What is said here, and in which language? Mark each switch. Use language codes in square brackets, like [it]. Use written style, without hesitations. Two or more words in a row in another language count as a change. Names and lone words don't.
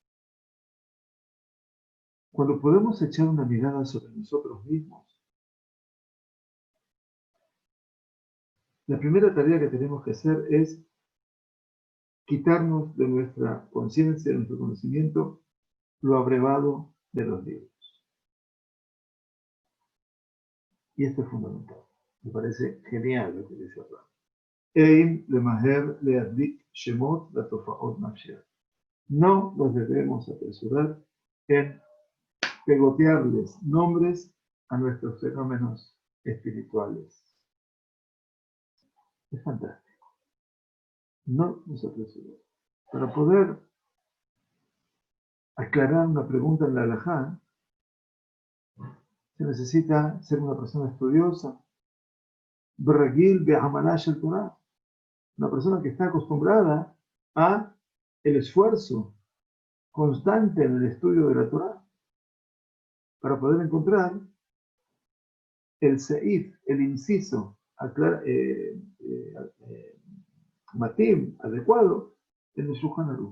[es] Cuando podemos echar una mirada sobre nosotros mismos, la primera tarea que tenemos que hacer es quitarnos de nuestra conciencia, de nuestro conocimiento, lo abrevado de los libros. Y esto es fundamental. Me parece genial lo que dice acá. [he] אין למהר להדביק שמות לתופעות נפשיות. [es] No los debemos apresurar en pegotearles nombres a nuestros fenómenos espirituales. Es fantástico. No nos apresuremos. Para poder aclarar una pregunta en la halajá, se necesita ser una persona estudiosa, [he] בהרגיל בעמלה של תורה, [es] una persona que está acostumbrada a el esfuerzo constante en el estudio de la Torah, para poder encontrar el seif, el inciso, matim, adecuado, en el Shulchan Aruch.